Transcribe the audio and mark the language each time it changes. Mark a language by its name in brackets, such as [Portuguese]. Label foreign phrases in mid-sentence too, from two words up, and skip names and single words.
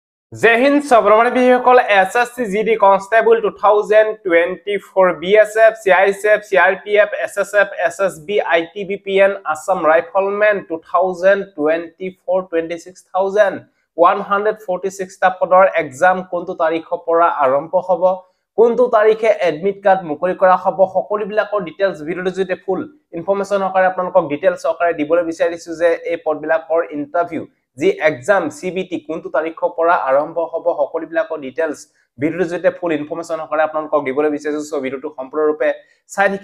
[Hindi] जय हिंद [English] Subramani Bihokol SSC GD Constable 2024 BSF CISF CRPF SSF SSB ITBPN Assam Rifleman 2024 26,146 [Assamese] টা পদৰ এক্সাম কোনটো তাৰিখৰ পৰা আৰম্ভ হ'ব কোনটো তাৰিখে [English] admit card [Assamese] মুকলি কৰা হ'ব সকলোবিলাকৰ ডিটেইলছ ভিডিওৰ জৰিয়তে [English] full information [Assamese] সহকাৰে আপোনালোকক ডিটেইলছ সহকাৰে দিবলৈ বিচাৰিছো যে এই পদবিলাকৰ ইন্টাৰভিউ যি এক্সাম সিবিটি কোনটো তাৰিখৰ পৰা আৰম্ভ হ'ব সকলোবিলাকৰ ডিটেইলছ ভিডিওৰ জৰিয়তে [English] full information [Assamese] সহকাৰে আপোনালোকক দিবলৈ বিচাৰিছো সো ভিডিওটো সম্পূৰ্ণৰূপে চাই থাকিব